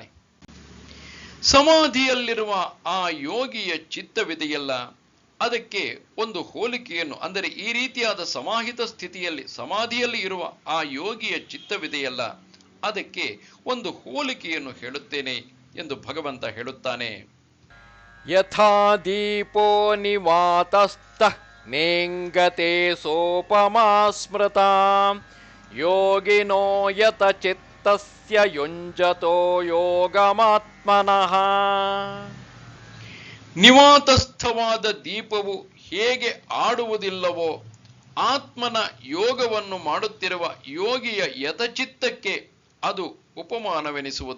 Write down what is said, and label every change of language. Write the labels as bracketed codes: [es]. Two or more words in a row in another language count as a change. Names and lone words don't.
[kn] ಸಮಾಧಿಯಲ್ಲಿರುವ ಆ ಯೋಗಿಯ ಚಿತ್ತವಿದೆಯಲ್ಲ, ಅದಕ್ಕೆ ಒಂದು ಹೋಲಿಕೆಯನ್ನು ಅಂದರೆ ಈ ರೀತಿಯಾದ ಸಮಾಹಿತ ಸ್ಥಿತಿಯಲ್ಲಿ ಸಮಾಧಿಯಲ್ಲಿ ಇರುವ ಆ ಯೋಗಿಯ ಚಿತ್ತವಿದೆಯಲ್ಲ ಅದಕ್ಕೆ ಒಂದು ಹೋಲಿಕೆಯನ್ನು ಹೇಳುತ್ತೇನೆ ಎಂದು ಭಗವಂತ ಹೇಳುತ್ತಾನೆ. [sa] ಯಥಾ ದೀಪೋ ನಿವಾತಸ್ಥಃ ನೇಂಗತೆ ಸೋಪಮಾ ಸ್ಮೃತಾ ಯೋಗಿನೋ ಯತ ಚಿತ್ತಸ್ಯ ಯುಂಜತೋ ಯೋಗಮಾತ್ಮನಃ. [kn] ನಿವಾತಸ್ಥವಾದ ದೀಪವು ಹೇಗೆ ಆಡುವುದಿಲ್ಲವೋ ಆತ್ಮನ ಯೋಗವನ್ನು ಮಾಡುತ್ತಿರುವ ಯೋಗಿಯ ಯಥಚಿತ್ತಕ್ಕೆ ಅದು ಉಪಮಾನವೆನಿಸುವುದು.